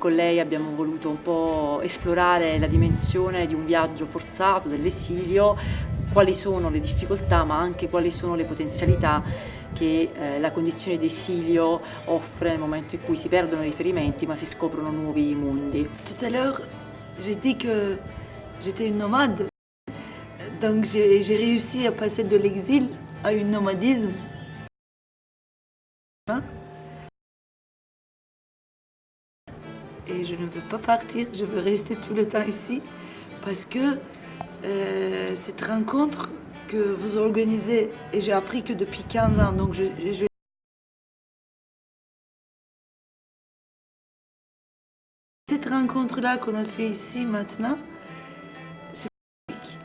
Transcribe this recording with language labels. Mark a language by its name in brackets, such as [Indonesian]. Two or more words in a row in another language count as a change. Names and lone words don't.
[Italian] Con lei abbiamo voluto un po' esplorare la dimensione di un viaggio forzato dell'esilio, quali sono le difficoltà ma anche quali sono le potenzialità che la condizione di esilio offre nel momento in cui si perdono i riferimenti ma si scoprono nuovi mondi. [French] Tout à l'heure, j'ai dit que j'étais une nomade, donc j'ai réussi à passer de l'exil à un nomadisme. Et je ne veux pas partir, je veux rester tout le temps ici parce que cette rencontre que vous organisez, et j'ai appris que depuis 15 ans, donc cette rencontre-là qu'on a fait ici maintenant, c'est magique.